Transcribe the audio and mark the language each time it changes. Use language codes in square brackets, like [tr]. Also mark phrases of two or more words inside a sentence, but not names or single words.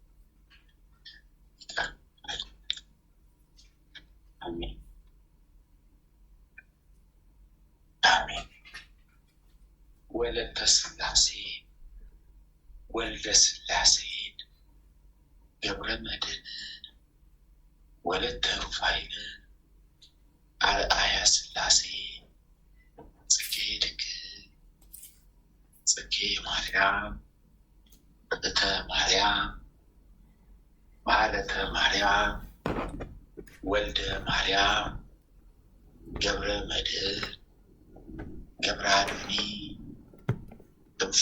[am] ይቅር በለን። አሜን አሜን። ወለተ ሥላሴ ወልደ ሥላሴን ገብረ መድኅንን ወለተ ሩፋኤልን አርአያ ሥላሴ ጽጌ ድንግል ጽጌ ማርያም እተ ማርያም ማለተ ማርያም ወልደ ማርያም ገብረ መድኅን ገብረ አዶኒ ክንፈ